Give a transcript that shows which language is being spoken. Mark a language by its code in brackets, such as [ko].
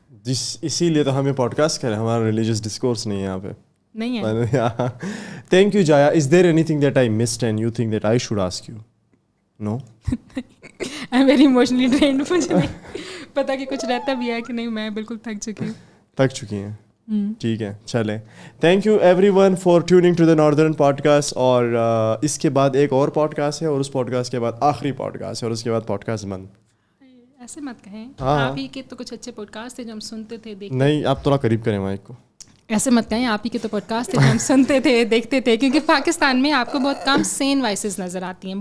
[ur] اسی لیے تو ہمیں پوڈ کاسٹ کریں, ہمارا ریلیجیس ڈسکورس نہیں ہے یہاں پہ. نہیں ہے. [en] Thank you جایا. از there any thing that I missed and you think that I should ask you? Know, I am very emotionally drained. [ur] مجھے نہیں پتا کہ کچھ رہتا بھی ہے کہ نہیں, میں بالکل تھک چکی ہوں. ٹھیک ہے, چلیں. [en] Thank you everyone for tuning to the northern podcast. [ur] اور اس کے بعد ایک اور پوڈ کاسٹ ہے, اور اس پوڈ کاسٹ کے بعد آخری پوڈ کاسٹ ہے, اور اس کے بعد پوڈ کاسٹ بند. ایسے مت کہیں, آپ ہی کے تو کچھ اچھے پوڈ کاسٹ تھے جو ہم سنتے تھے, دیکھتے. نہیں, آپ تھوڑا قریب کریں مائک کو. ایسے مت کہیں, آپ ہی کے تو پوڈ کاسٹ تھے جو ہم سنتے تھے, دیکھتے تھے, کیونکہ پاکستان میں آپ کو بہت کم سین وائسز نظر آتی ہیں.